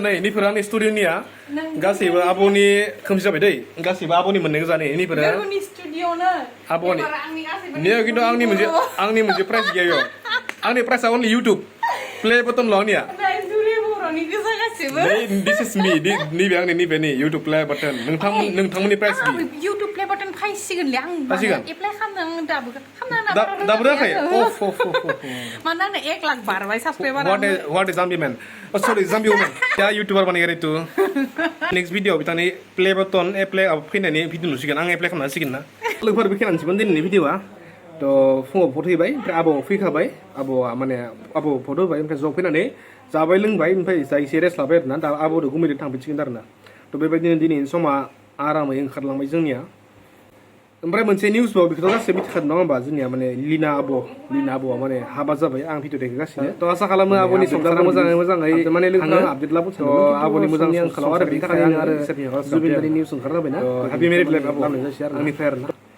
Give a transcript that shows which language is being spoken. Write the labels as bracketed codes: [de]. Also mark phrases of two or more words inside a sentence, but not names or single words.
[brx] नै निफोर आंनि स्टुडिअनिया गासैबो आब'नि खोमसि जाबाय दै गासैबो आब'नि मोननाय गोजा नै निफोरा गोरबोनि स्टुडिअनो आब'नि आंनि गासैबो ने खिन्थु आंनि मोनसे प्राइस गैया बेयाव आंनि प्राइसआ [en] only YouTube play button [brx] ल' आंनिया बर'नि गोजा गासैबो [en] This is me [brx] नैबे आंनि नैबे नै [en] YouTube play button [brx] नोंथांमोननि प्राइस बि [en] YouTube play button [brx] फायसिगोनलै आं एप्लाइ खालामदों दाबो दाबो राखै मानो आंनो 1 लाख बारबाय साबसक्राइबार [en] What is Jambi man sorry Jambi women [hi] क्या यूट्यूबर बनेगा रे तू [en] next video [brx] बितानि प्ले बटन एप्लाइ फैनायनि भिडिअ नुसिगोन आं एप्लाइ खालामना होसिगोन ना लोगोफोर बेखेनानैसिमोन दिनैनि भिडिअआ तो फुङाव फट होबाय ओमफ्राय आबौ फैखाबाय आबौआ माने आबौ फट होबाय ओमफ्राय ज' फैनानै जाबाय लोंबाय ओमफ्राय जा एसे रेस्ट लाबाय आरोना दा आबौदो गुमैदो थांफिनसिगोन आरोना तो बेबायदिनो दिनैनि समा आरामै ओंखारलांबाय जोंनिया ओमफ्राय मोनसे निउसबाव बेखौथ' गासैबो मिथिखादों नङा होमबा जोंनिया माने लिना आब'आ माने हाबा जाबाय आं भिडिअ देखायगासिनो तो आसा खालामो आब'नि संसारा मोजाङै माने लोगोफोरा आपडेट लाबो आब'नि मोजां आंखालाव आरो बेनि थाखाय आरो जुबिनदानि निउस ओंखारजाबायना [en] happy married life [brx] आब' आंनिफ्राय आरोना